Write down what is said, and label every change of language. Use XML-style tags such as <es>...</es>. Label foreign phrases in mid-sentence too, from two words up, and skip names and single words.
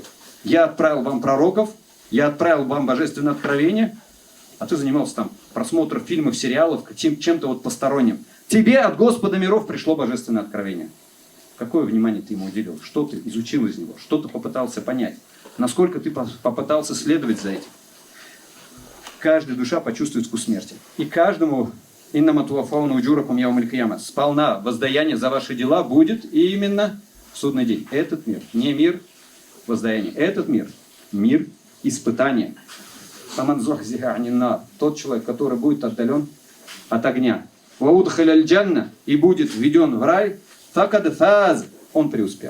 <ru>Я отправил вам пророков, я отправил вам божественное откровение, а ты занимался там просмотром фильмов, сериалов, чем-то вот посторонним. Тебе от Господа миров пришло божественное откровение. Какое внимание ты ему уделил? Что ты изучил из него? Что ты попытался понять? Насколько ты попытался следовать за этим? Каждая душа почувствует вкус смерти. И каждому</ru> <ar>إنما توفون أجوركم يوم القيامة.</ar> <ru>Сполна воздаяние за ваши дела будет именно в судный день. Этот мир, не мир воздаяния. Этот мир, мир испытания. Тот человек, который будет отдален от огня. И будет введен в рай, он преуспел.</ru>